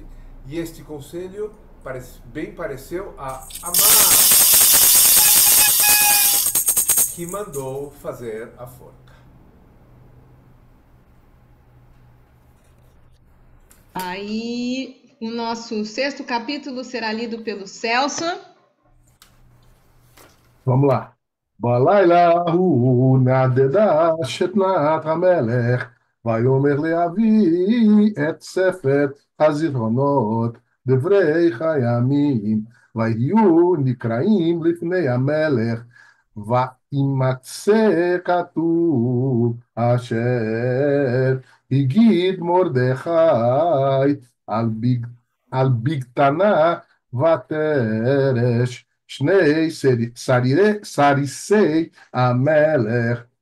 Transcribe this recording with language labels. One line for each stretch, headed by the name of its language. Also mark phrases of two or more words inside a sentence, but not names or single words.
Portuguese: E este conselho bem pareceu a Amã, que mandou fazer a forca. Aí, o nosso sexto capítulo será lido pelo Celso. Vamos lá.
Hebrew: בלילה ההוא נעדדה שתנת המלך, ויאמר לאבי את ספר הזיכרונות, דברי הימים, ויהיו נקראים לפני המלך, וימצא כתוב אשר הגיד מרדכי על בגתנה ותרש שני סריסי המלך